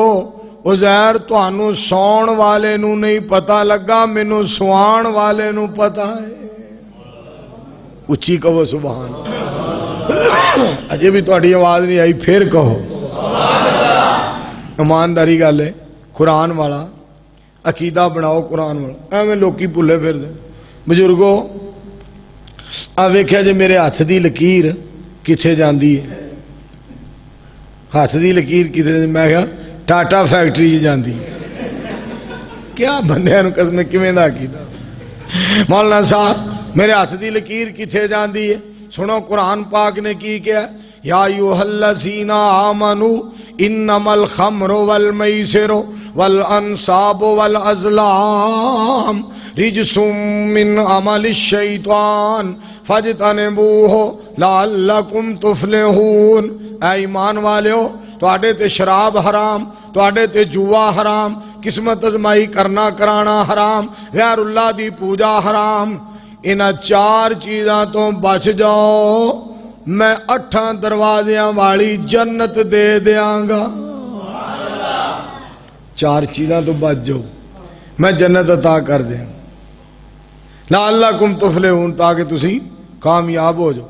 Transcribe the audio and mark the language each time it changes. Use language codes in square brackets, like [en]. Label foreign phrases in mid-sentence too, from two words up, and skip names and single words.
[pa] عزیر تانوں سون والے نو نہیں پتا لگا مینوں سوان والے نو پتا ہے. اچھی کہو سبحان اللہ. اجے بھی تہاڈی آواز نہیں آئی پھر کہو ایمانداری گل ہے. قرآن والا عقیدہ بناؤ قرآن والا. ایویں لوکی بھلے پھر دے. بزرگو آ ویکھیا جے میرے ہاتھ دی لکیر کتھے جاندی ہے. ہاتھ دی لکیر کتھے میں کہا ٹاٹا فیکٹری جی جاندی ہے. کیا بندیاں نوں قسم کیویں دا عقیدہ. مولانا صاحب میرے ہاتھ دی لکیر کتھے جاندی ہے. سنو قرآن پاک نے کی کیا. [ar] یا ایھا الذین آمنوا انما الخمر والمیسر والانصاب والازلام رجس من عمل الشیطان فاجتنبوہ لعلکم تفلحون. [pa] اے ایمان والےو تواڈے تے شراب حرام تواڈے تے جوا حرام قسمت ازمائی کرنا کرانا حرام غیر اللہ دی پوجا حرام. انہاں 4 چیزاں تو بچ جاؤ میں 8 دروازیاں والی جنت دے دیاں گا. 4 چیزاں تو بچ جاؤ میں جنت عطا کر دیں. [ar] لعلکم تفلحون [pa] تاکہ تسی کامیاب ہو جاؤ.